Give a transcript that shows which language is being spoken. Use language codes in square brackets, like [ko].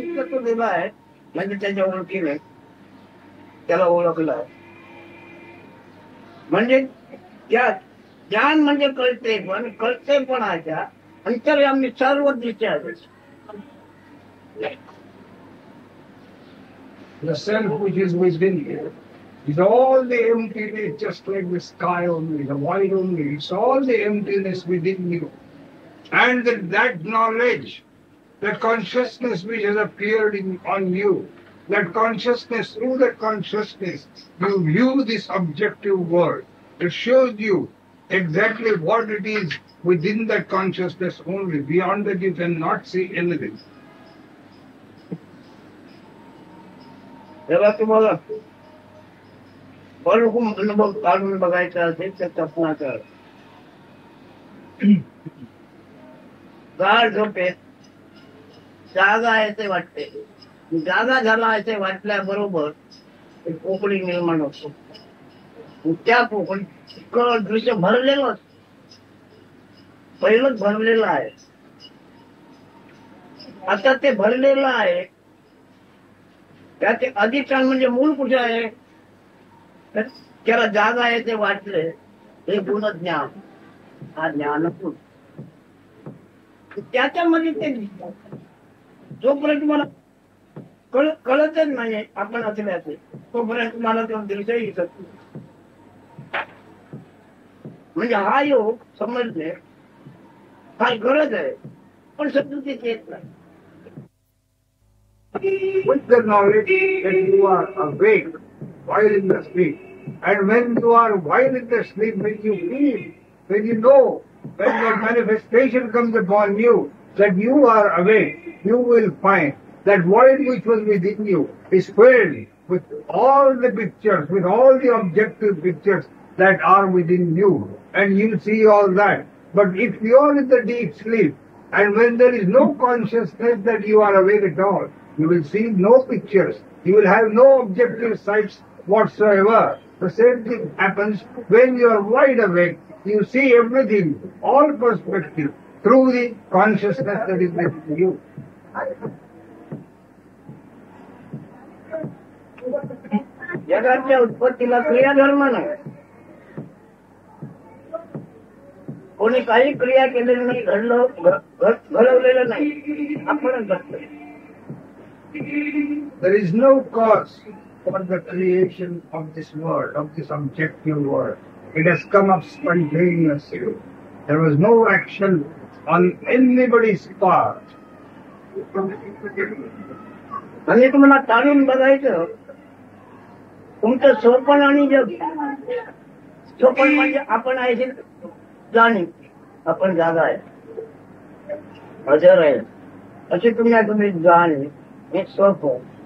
[mr] तो दिला आहे म्हणजे त्याच्या ओळखीने त्याला ओळखलं. म्हणजे त्या ज्ञान म्हणजे कळते, पण कळतेपणाच्या अंतर्यामी सर्व दृष्ट्या आहे. [en] The self which is within you is all the emptiness, just like the sky only, the void only. It's all the emptiness within you. And that knowledge, that consciousness which has appeared on you, that consciousness, through that consciousness, you view this objective world. It shows you exactly what it is within that consciousness only. Beyond that you cannot see anything. [mr] तेव्हा तुम्हाला बरोबर अनुभव काढून बघायचा असेल तर कल्पना कर. गाढ झोपेत जागा आहे ते वाटते, जागा झाला आहे ते वाटल्याबरोबर पोकळी निर्माण होतो. त्या पोकळी दृश्य भरलेलं पहिलंच भरलेलं आहे. आता ते भरलेलं आहे त्याचे अधिष्ठान म्हणजे मूळ कुठे आहे, त्याला जागा आहे ते वाटले, हे गुण ज्ञान, हा ज्ञानपूर त्याच्यामध्ये ते दिसतात. जोपर्यंत मला कळतच नाही आपण असल्याचे तोपर्यंत मला तो दृश्य दिसत नाही. म्हणजे हा योग समजणे फार गरज आहे, पण समजुतीत येत नाही. [en] With the knowledge that you are awake while in the sleep, and when you are while in the sleep, when you feel, when you know, when the manifestation comes upon you that you are awake, you will find that void which was within you is filled with all the pictures, with all the objective pictures that are within you, and you see all that. But if you are in the deep sleep, and when there is no consciousness that you are awake at all, you will see no pictures. You will have no objective sights whatsoever. The same thing happens when you are wide awake. You see everything, all perspective, through the consciousness that is within you. [mr] जगाच्या उत्पत्तीला क्रियाधर्म नाही. कोणी काही क्रिया केलेली नाही, घडवलेलं नाही, आपणच घडतोय. [en] There is no cause for the creation of this world, of this objective world. It has come up spontaneously. There was no action on anybody's part. [mr] आणि तुम्हाला ताणून बघायचं, तुमचं सोपण आणि जग. सोपण म्हणजे आपण आहे जाणीव, आपण जागा आहे, हजर आहे, अशी तुम्ही जाणीव, हे सोपं.